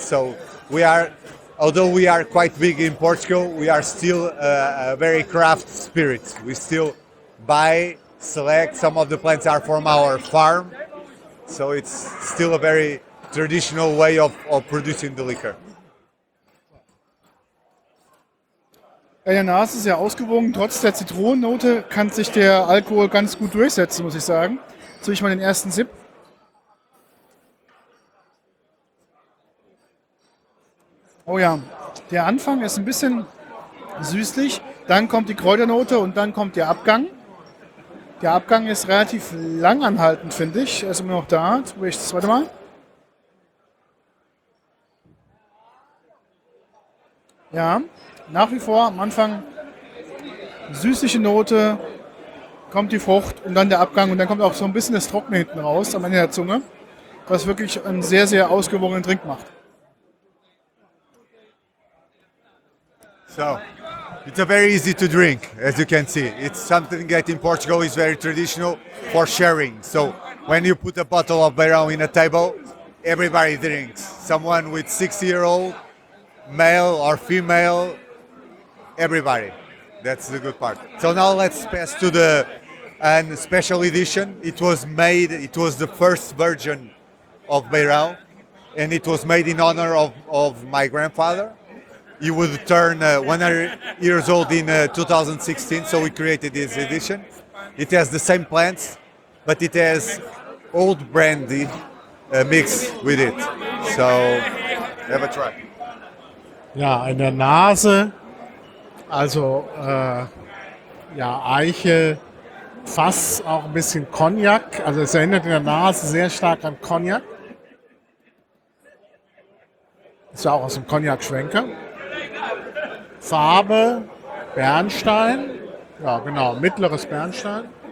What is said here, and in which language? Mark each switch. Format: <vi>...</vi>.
<en>So we are, although we are quite big in Portugal, we are still a very craft spirit. We still buy, select. Some of the plants are from our farm. So it's still a very traditional way of producing the liquor.</en> <de>In der Nase ist ja ausgewogen. Trotz der Zitronennote kann sich der Alkohol ganz gut durchsetzen, muss ich sagen. Jetzt habe ich mal den ersten Sip. Oh ja, der Anfang ist ein bisschen süßlich. Dann kommt die Kräuternote und dann kommt der Abgang. Der Abgang ist relativ langanhaltend, finde ich. Er ist immer noch da. Probier ich das zweite Mal. Ja, nach wie vor am Anfang süßliche Note, kommt die Frucht und dann der Abgang und dann kommt auch so ein bisschen das Trockene hinten raus am Ende der Zunge, was wirklich einen sehr, sehr ausgewogenen Drink macht.</de> <en>So, it's a very easy to drink, as you can see. It's something that in Portugal is very traditional for sharing. So, when you put a bottle of Beirão in a table, everybody drinks. Someone with 6-year-old, male or female, everybody. That's the good part. So now let's pass to the special edition. It was made, it was the first version of Beirão, and it was made in honor of my grandfather. He would turn 100 years old in 2016, so we created this edition. It has the same plants, but it has old brandy mixed with it. So have a try.</en> <de>Ja, in der Nase, also ja, Eiche, Fass, auch ein bisschen Cognac. Also es erinnert in der Nase sehr stark an Cognac. Ist ja auch aus dem Cognac-Schwenker. Farbe, Bernstein, ja genau, mittleres Bernstein.</de>